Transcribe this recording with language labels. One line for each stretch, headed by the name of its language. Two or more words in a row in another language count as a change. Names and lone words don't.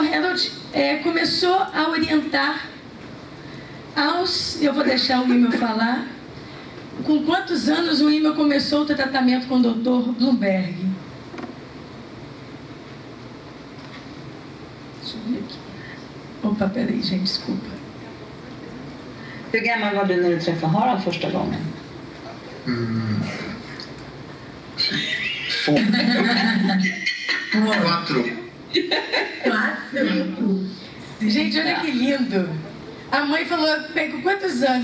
Portuguese: Harold começou a orientar eu vou deixar o Immo falar, com quantos anos o Immo começou o tratamento com o Dr. Bloomberg? Deixa eu ver aqui. Opa, peraí, gente, desculpa.
Swedish: Hur gammal var du när du träffade Harald första gången? 4.
Portuguese: Gente, olha que lindo. A mãe falou, com quantos anos?